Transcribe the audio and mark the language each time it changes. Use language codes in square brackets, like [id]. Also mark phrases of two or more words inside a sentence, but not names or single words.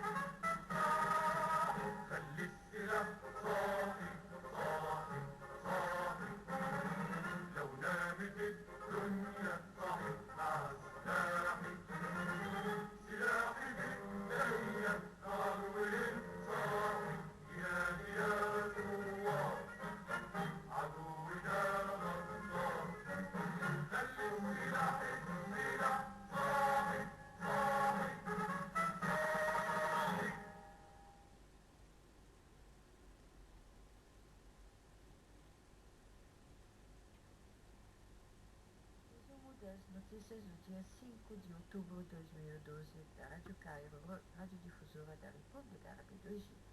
[ar] خلي السلاح صاحي صاحي صاحي لو نامت الدنيا صحت مع سلاحي سلاحي بإيديا نهر وليل صاحي ينادي يا ثوار عدونا غدار خلي السلاح صاحي صاحي [pt] Resumo das notícias do dia 5 de outubro de 2012 da Rádio Cairo, radiodifusora da República Árabe do Egito.